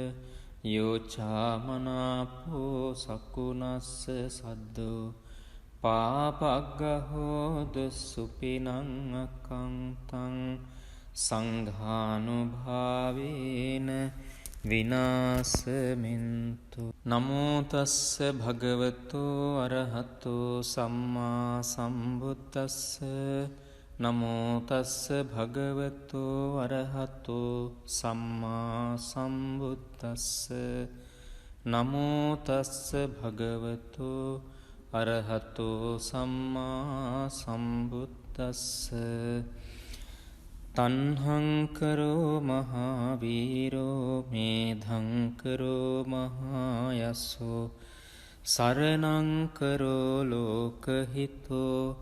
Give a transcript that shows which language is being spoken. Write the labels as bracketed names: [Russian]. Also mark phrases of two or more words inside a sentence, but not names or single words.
[Pali] යෝචාමනාපෝ සකුනස්ස සද්දෝ පාපග්ගහෝද සුපිනං අකංතං සංඝානුභාවේන විනාසමින්තු නමෝ තස්ස භගවතෝ අරහතෝ සම්මා සම්බුද්දස්ස නමෝ තස්ස භගවතෝ අරහතෝ සම්මා සම්බුද්දස්ස නමෝ තස්ස භගවතෝ අරහතෝ සම්මා සම්බුද්දස්ස තණ්හංකරෝ මහාවීරෝ මේධංකරෝ මහායස්සෝ සරණංකරෝ ලෝකහිතෝ